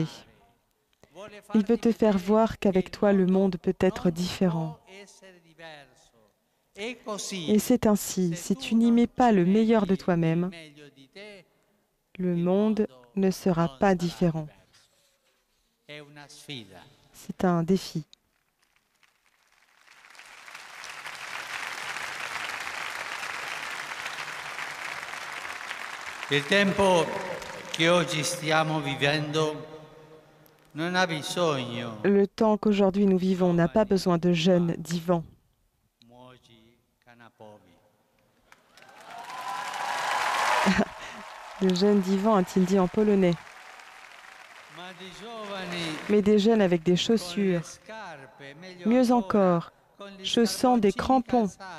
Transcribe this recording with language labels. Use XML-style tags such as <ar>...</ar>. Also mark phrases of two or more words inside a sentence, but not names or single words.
<fr>Il veut te faire voir qu'avec toi, le monde peut être différent. Et c'est ainsi, si tu n'y mets pas le meilleur de toi-même, le monde ne sera pas différent. C'est un défi.</fr> <it>Il tempo che oggi stiamo vivendo non ha bisogno</it> <fr>Le temps qu'aujourd'hui nous vivons n'a pas besoin de jeunes divans. Le jeune divan a-t-il dit en polonais, mais des jeunes avec des chaussures, mieux encore, chaussant des crampons.</fr>